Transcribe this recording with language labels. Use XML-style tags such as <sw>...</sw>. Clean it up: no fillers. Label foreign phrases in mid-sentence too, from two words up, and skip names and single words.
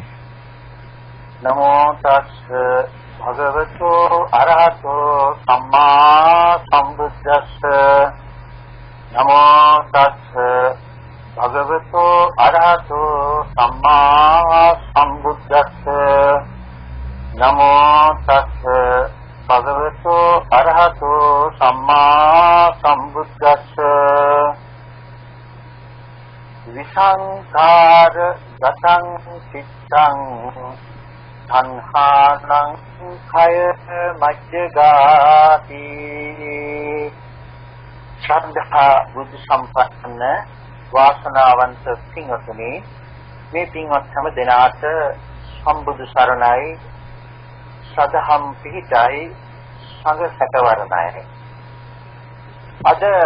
<pi>නමෝ තස්ස භගවතෝ අරහතෝ සම්මා සම්බුද්දස්ස නමෝ තස්ස භගවතෝ අරහතෝ සම්මා සම්බුද්දස්ස නමෝ තස්ස භගවතෝ අරහතෝ සම්මා සම්බුද්දස්ස විසංඛාර ගතං චිත්තං සංඛානං khය මජ්ජගාති</pi> <si>ශ්‍රද්ධා බුද්ධ සම්පන්න වාසනාවන්ත පින්වත්නි මේ පින්වත් හැම දෙනාට සම්බුදු සරණයි සදහම් පිහිටයි සංඝ සැකවරණයි අද</si>